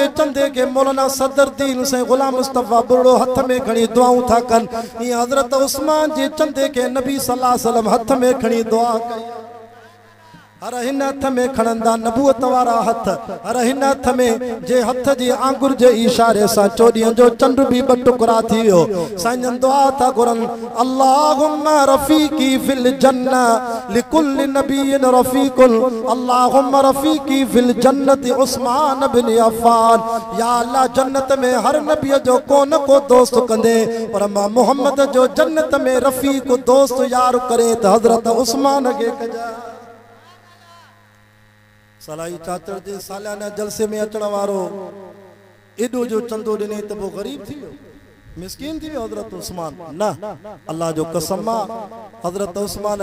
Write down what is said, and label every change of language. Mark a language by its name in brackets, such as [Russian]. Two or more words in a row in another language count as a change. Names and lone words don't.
[Sindhi] चंदे के मौलाना सदरुद्दीन साईं गुलाम मुस्तफ़ा बुढ़ो हथ में खणी दुआऊं था कनि ईअं हज़रत उस्मान जे चंदे के नबी [Arabic] صلى الله عليه وسلم [Sindhi] हथ में खणी दुआ कई हर हिन हथ में खणंदा नबूअत वारा हथ हर हिन हथ में जे हथ जी आंगुर जे इशारे सां चोॾींहं जो चंड भी ॿ टुकड़ा थी वियो साईं जन दुआ था घुरनि [Arabic] اللهم رفيقي في الجنة لكل نبي رفيق اللهم رفيقي في الجنة عثمان بن عفان [Sindhi] या अल्लाह जन्नत में हर नबी जो को न को दोस्त कंदे पर मां मोहम्मद जो जन्नत में रफ़ीक दोस्त यार करे त हज़रत उस्मान खे कजा सलाई चाचड़ जे सालियाना जलसे में अचण वारो एॾो जो चंदो ॾिने त पोइ ग़रीब थी वियो मिस्कीन थी वियो हज़रत उस्मान न अल्लाह जो कसम आहे हज़रत उस्मान